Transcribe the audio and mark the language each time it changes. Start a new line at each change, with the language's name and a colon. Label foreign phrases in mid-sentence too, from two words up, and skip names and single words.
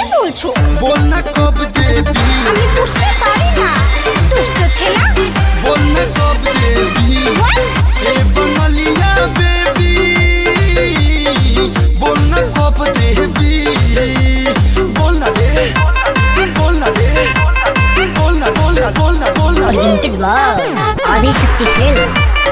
Bangla: বলছো?
Bhojpuri: बोल ना कब देबी
Bangla: আমি বুঝতে পারি না, দুষ্ট ছেলে।
Bhojpuri: बोल ना कब देबी ए बनलिया बेबी बोल ना कब देबी बोल ना दे बोल ना दे बोल ना बोल ना बोल ना बोल ना
English: Presented by Adi Shakti Films.